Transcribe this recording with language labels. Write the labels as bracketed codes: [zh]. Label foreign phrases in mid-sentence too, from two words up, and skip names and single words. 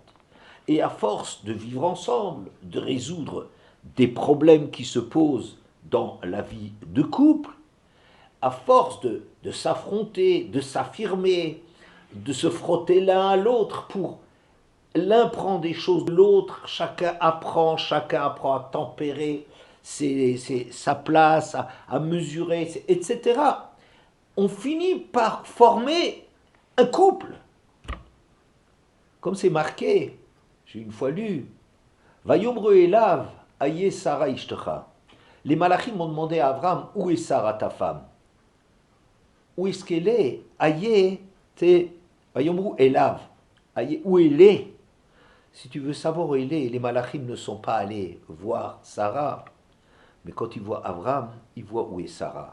[fr] Et à force de vivre ensemble, de résoudre des problèmes qui se posent dans la vie de couple, à force de s'affronter, de s'affirmer, de se frotter l'un à l'autre pour l'un prend des choses de l'autre, chacun apprend à tempérer sa place, à mesurer, etc. On finit par former un couple. Comme c'est marqué, j'ai une fois lu, [he] ויאמרו אליו איה שרה אשתך. [fr] Les malachim ont demandé à Abraham, où est Sarah ta femme? Où est-ce qu'elle est? Aye, c'est [he] ויאמרו אליו. [fr] Aye, où elle est? Si tu veux savoir où elle est, les malachim ne sont pas allés voir Sarah, mais quand ils voient Abraham, ils voient où est Sarah.